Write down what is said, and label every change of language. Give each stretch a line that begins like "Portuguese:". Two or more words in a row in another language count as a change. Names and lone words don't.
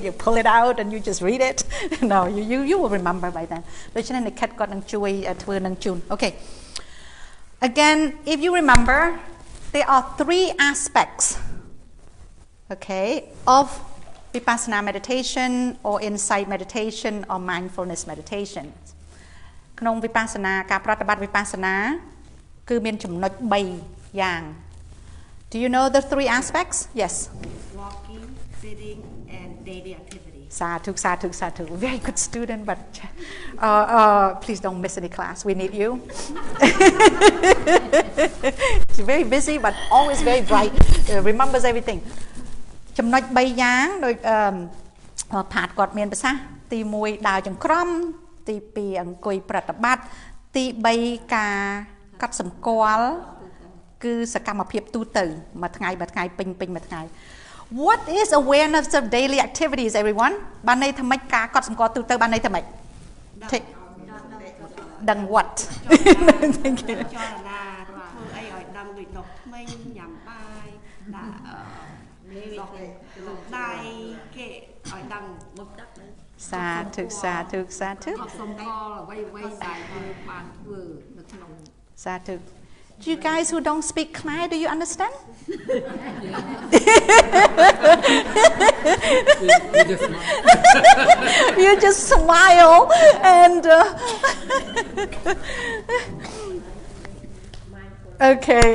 English: You pull it out and you just read it. No, you will remember by then. Okay, again, if you remember, there are 3 aspects, okay, of vipassana meditation or insight meditation or mindfulness meditation.
Khmer: ក្នុង vipassana ការប្រតិបត្តិ vipassana គឺមានចំណុច 3 យ៉ាង
English: Do you know the 3 aspects? Yes. Walking, sitting, and daily activity.
Pali: Sadhu, sadhu, sadhu.
English: Very good student, but please don't miss any class. We need you. She's very busy, but always very bright. Remembers everything.
Khmer: ចំណុច 3 យ៉ាង ដូច ផាតគាត់មានប្រសាសន៍ ទី 1 ដើរចង្ក្រម ទី 2 អង្គុយប្រតិបត្តិ ទី 3 ការកត់សម្គាល់ គឺសកម្មភាពទូទៅ មួយថ្ងៃ ពេញមួយថ្ងៃ
English: What is awareness of daily activities, everyone?
Khmer: បានន័យថាម៉េចការកត់សម្គាល់ទូទៅបានន័យថាម៉េច ដឹង what?
English: Thank you.
Khmer: ចលនាធ្វើអីឲ្យដឹងដូចដុសធ្មេញញ៉ាំបាយដាក់ដុសដៃគេឲ្យដឹងមុខដាក់
Pali: Sadhu, sadhu, sadhu.
Khmer: អត់សំគាល់អ្វីៗដែលយើងបានធ្វើនៅក្នុង Sadhu.
English: You guys who don't speak Khmer, do you understand? You just smile and okay.